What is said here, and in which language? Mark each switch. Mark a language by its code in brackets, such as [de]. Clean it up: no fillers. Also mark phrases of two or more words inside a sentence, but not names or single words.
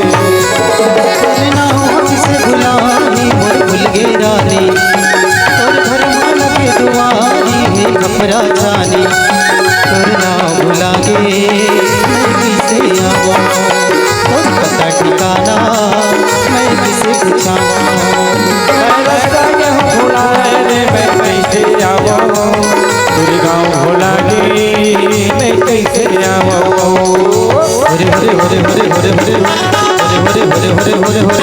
[hne] तोरे नाम किसे भुलानी मोर भूल गे रानी तोर घर मान के दुआरी है खपरा छानी तोरे नाम भुला गे मैं किसे आऊं और पता ठिकाना मैं किसे पूछाऊं मैं रास्ता के हो भुलाए रे मैं कैसे आऊं तेरे गाँव भुला गे मैं कैसे आऊं [sa] हरे हरे हरे हरे हरे हरे हरे हरे हरे हरे हरे हरे